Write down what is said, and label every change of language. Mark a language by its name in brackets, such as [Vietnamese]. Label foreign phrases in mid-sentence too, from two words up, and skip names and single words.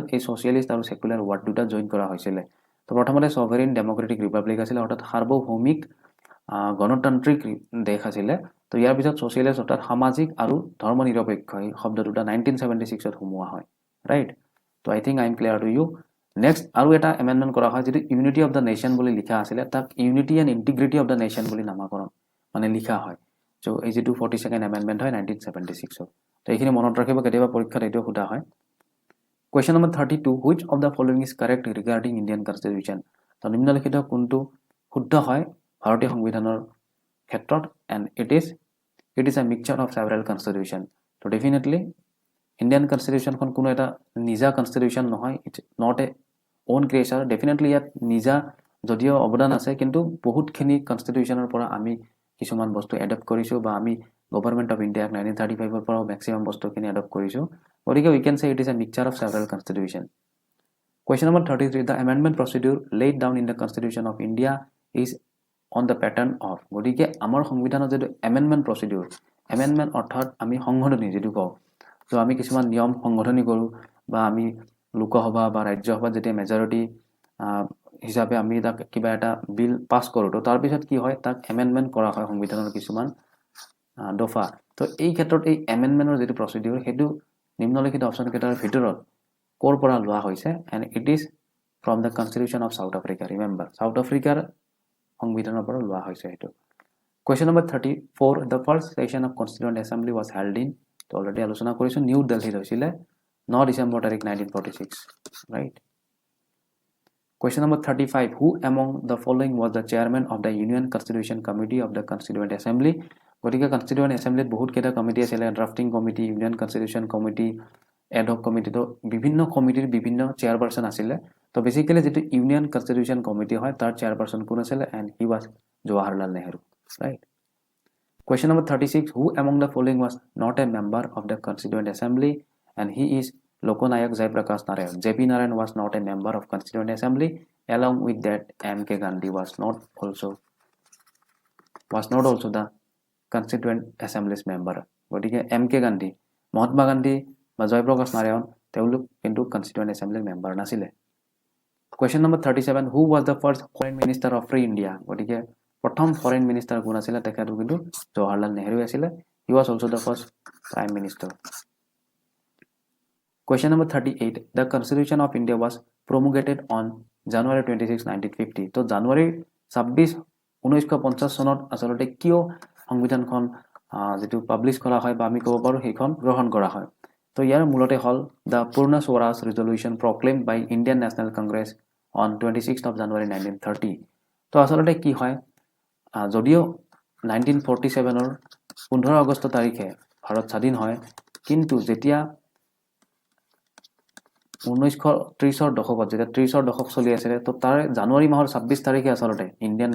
[Assamese] এই সোশিয়ালিষ্ট আৰু [English] secular word [Assamese] দুটা জয়েন কৰা হৈছিল তো প্ৰথমতে [English] sovereign democratic republic [Assamese] আছিল অৰ্থাৎ সাৰ্বভৌমিক গণতান্ত্ৰিক দেশ আছিলে তো ইয়াৰ পিছত সোশিয়েলিষ্ট অৰ্থাৎ সামাজিক আৰু ধৰ্ম নিৰপেক্ষ এই শব্দ দুটা 1976 ত সোমোৱা হয় ৰাইট তো [English] I think I am clear to you next [Assamese] আৰু এটা এমেন্ডমেন্ট কৰা হয় যেটো [English] unity of the nation [Assamese] বুলি লিখা আছিলে তাক [English] unity and integrity of the nation [Assamese] বুলি নামাকৰণ মানে লিখা হয় সো এই যেটো [English] 42nd amendment [Assamese] হয় 1976 তো এইখিনি মনত ৰাখিব কেতিয়াবা পৰীক্ষাত এইটো সোধা হয় [English] Question number 32 which of the following is correct regarding Indian Constitution [Assamese] তো নিম্নলিখিত কোনটো শুদ্ধ হয় ভাৰতীয় সংবিধানৰ ক্ষেত্ৰত and [English] it is a mixture of several constitution so definitely Indian Constitution [Assamese] খন কোনো এটা নিজা [English] constitution নহয় it's not a own creation definitely [Assamese] ইয়াত নিজা যদিও অবদান আছে কিন্তু বহুতখিনি constitutionৰ পৰা আমি কিছুমান বস্তু এডপ্ট কৰিছো বা আমি Government of India 1935 ৰ পৰা maximum বস্তুখিনি এডপ্ট কৰিছো গতিকে [English] we can say it is a mixture of several constitution Question number 33 the amendment procedure laid down in the Constitution of India is on the pattern of [Assamese] গতিকে আমাৰ সংবিধানৰ যেটো amendment procedure amendment অৰ্থাৎ আমি সংশোধনী যেটো কও তো আমি কিছুমান নিয়ম সংশোধনী কৰো বা আমি লোকসভা বা ৰাজ্যসভা যেতিয়া মেজৰিটি হিচাপে আমি তাক কিবা এটা বিল পাস কৰো তো তাৰ পিছত কি হয় তাক amendment কৰা হয় সংবিধানৰ কিছুমান দফা তো এই ক্ষেত্ৰত এই amendmentৰ যেটো procedure হেতু নিম্নলিখিত অপচন কেইটাৰ ভিতৰত কৰ পৰা লোৱা হৈছে [English] and it is from the Constitution of South Africa [Assamese] remember South Africa সংবিধানৰ পৰা লোৱা হৈছে হেতু [English] Question number 34 the first session of Constituent Assembly was held in [Assamese] তো অলৰেডি আলোচনা কৰিছো নিউ দিল্লীত হৈছিলে 9 ডিসেম্বৰ তাৰিখ 1946 right [English] Question number 35 who among the following was the chairman of the Union Constitution Committee of the Constituent Assembly গতিকে Constituent Assembly বহুত [Assamese] কেইটা কমিটি আছিল [English] drafting committee Union Constitution Committee ad hoc committee [Assamese] তো বিভিন্ন কমিটিৰ বিভিন্ন চেয়াৰপাৰসন আছিল তো বেসিক্যালি যেটো [English] Union Constitution Committee [Assamese] হয় তাৰ চেয়াৰপাৰসন কোন আছিল [English] and he was Jawaharlal Nehru right Question number 36 who among the following was not a member of the Constituent Assembly and he is Lokanayak Jaiprakash Narayan JP Narayan was not a member of Constituent Assembly along with that MK Gandhi was not also the Constituent Assembly's member গতিকে MK Gandhi Mahatma Gandhi বা Jaiprakash Narayan [Assamese] তেওঁলোক কিন্তু [English] Constituent Assembly member নাছিলে Question number 37 who was the first foreign minister of free India [Assamese] গতিকে প্ৰথম [English] foreign minister [Assamese] কোন আছিল তেখেত কিন্তু [English] Jawaharlal Nehru আছিল he was also the first prime minister Question number 38 the Constitution of India was promulgated on January 26 1950 [Assamese] তো জানুৱাৰী 26 1950 চনত আসলতে কিয় সংবিধানখন যেটো পাবলিশ কৰা হয় বা আমি ক'ব পাৰো সেইখন গ্ৰহণ কৰা হয় তো ইয়াৰ মূলতে হল [English] the Purna Swaraj resolution proclaimed by Indian National Congress on 26th of January 1930 [Assamese] তো আসলতে কি হয় যদিও 1947 ৰ 15 আগষ্ট তাৰিখে ভাৰত স্বাধীন হয় কিন্তু যেতিয়া 1930 ৰ দশকত যেতিয়া 30 ৰ দশক চলি আছিল তো তাৰ জানুৱাৰী মাহৰ 26 তাৰিখে আসলতে ইন্ডিয়ান